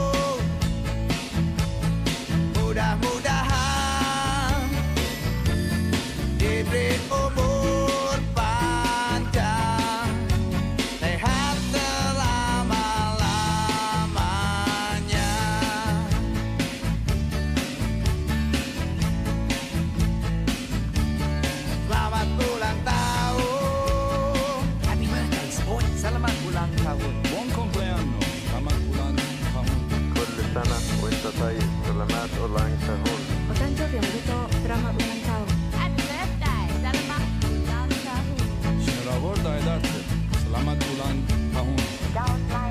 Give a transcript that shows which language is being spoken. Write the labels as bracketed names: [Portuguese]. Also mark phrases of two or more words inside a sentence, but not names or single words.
[Indonesian] Mudah-mudahan diberi umur panjang, sehat selama-lamanya. Selamat ulang tahun. [English] Happy birthday, sport. [Indonesian] Selamat ulang tahun. [Italian] Buon compleanno, [Indonesian] selamat ulang tahun. [Arabic] كل سنة وانت طيب [Indonesian] selamat ulang tahun. [Japanese] お誕生日おめでとう。 [Indonesian] Selamat ulang tahun. [English] Happy birthday, [Indonesian] selamat ulang tahun. Shiravorda Edarte, selamat ulang tahun. Tahun